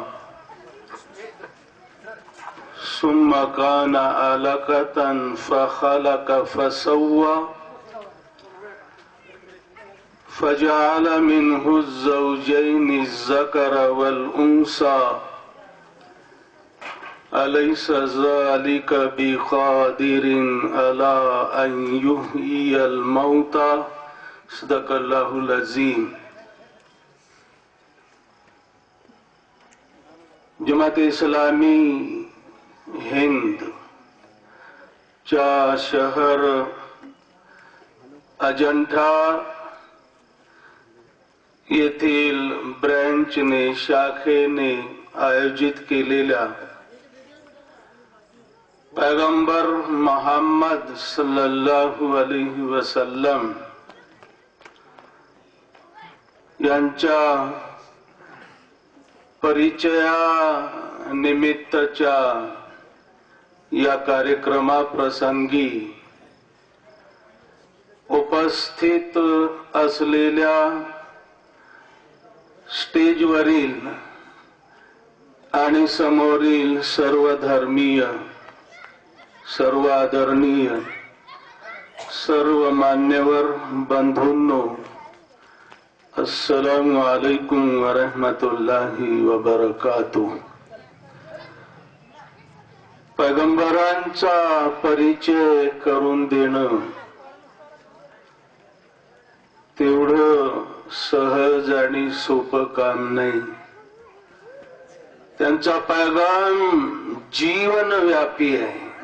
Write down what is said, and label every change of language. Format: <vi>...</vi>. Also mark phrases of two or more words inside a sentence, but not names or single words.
<ar>ثم كان علقة فخلق فسوى فجعل منه الزوجين الذكر والأنثى أليس ذلك بقادر على أن يحيي الموتى صدق الله العظيم.</ar> <mr>जमात इस्लामी हिंद चा शहर अजंठा येथील ब्रँचने, शाखेने आयोजित केलेल्या पैगंबर मोहम्मद</mr> <ar>صلى الله عليه وسلم</ar> <mr>यांच्या परिचया निमित्ताच्या या कार्यक्रमाप्रसंगी उपस्थित असलेल्या स्टेजवरील आणि समोरील सर्व धर्मीय, सर्व आदरणीय, सर्व मान्यवर बंधूंनो,</mr> <ar>السلام عليكم ورحمة الله وبركاته.</ar> <mr>पैगंबरांचा परिचय करून देणं तेवढं सहज आणि सोपं काम नाही। त्यांचा पैगाम जीवनव्यापी आहे।</mr>